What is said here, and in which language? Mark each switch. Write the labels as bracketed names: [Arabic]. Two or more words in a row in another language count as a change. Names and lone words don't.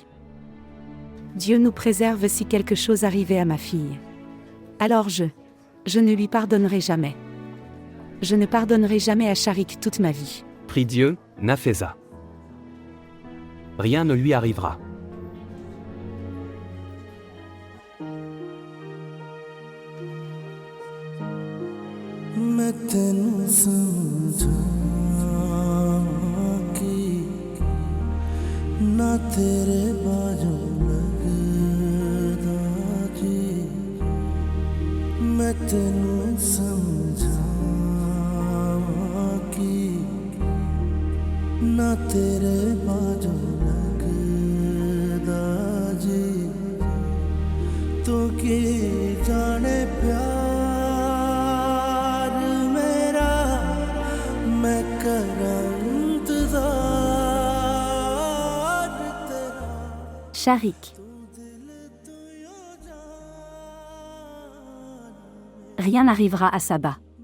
[French] Dieu nous préserve si quelque chose arrivait à ma fille. Alors je ne lui pardonnerai jamais. Je ne pardonnerai jamais à Sharik toute ma vie. Prie Dieu, Nafeza. Rien ne lui arrivera. [Punjabi] ਮੈਂ ਤੈਨੂੰ ਸਮਝਾ ਕਿ ਨਾ ਤੇਰੇ ਬਾਜੂ ਲਗਦਾ ਜੀ ਮੈਂ ਤੈਨੂੰ ਸਮਝਾ ਕਿ ਨਾ ਤੇਰੇ ਬਾਜੂ ਲਗਦਾ ਜੀ ਤੂ ਕੀ ਜਾਣੇ ਪਿਆਰ [French] Sharik. Rien n'arrivera à Saba.